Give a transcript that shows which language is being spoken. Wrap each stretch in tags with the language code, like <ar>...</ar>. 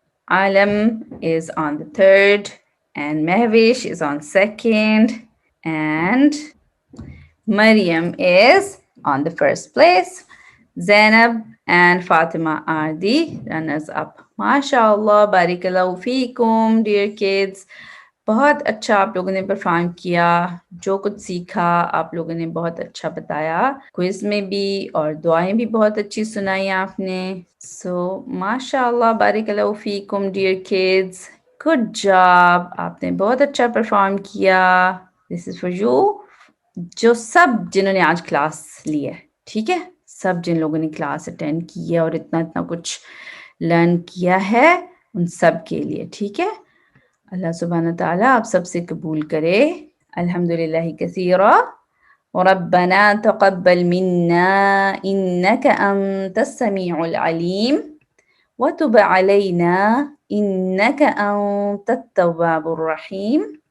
<en>Alam is on the third and Mehwish is on second and Maryam is on the first place. Zainab and Fatima are the runners up. MashaAllah,</en> <ar>barakallahu feekum</ar> <en>dear kids.</en> <ur>بہت اچھا آپ لوگوں نے perform کیا، جو کچھ سیکھا آپ لوگوں نے بہت اچھا بتایا، کوئز میں بھی اور دعائیں بھی بہت اچھی سنائی آپ نے. سو ماشاء اللہ</ur> <ar>بارک اللہ فیکم</ar> <en>dear kids, good job,</en> <ur>آپ نے بہت اچھا پرفارم کیا.</ur> <en>this is for you,</en> <ur>جو سب جنہوں نے آج کلاس لی ہے، ٹھیک ہے، سب جن لوگوں نے کلاس اٹینڈ کی ہے اور اتنا کچھ لرن کیا ہے، ان سب کے لیے، ٹھیک ہے. اللہ سبحانہ تعالیٰ آپ سب سے قبول کرے.</ur> <ar>الحمدللہ کثیرا. ربنا تقبل منا انك انت السميع العليم وتب علينا انك انت التواب الرحیم.</ar>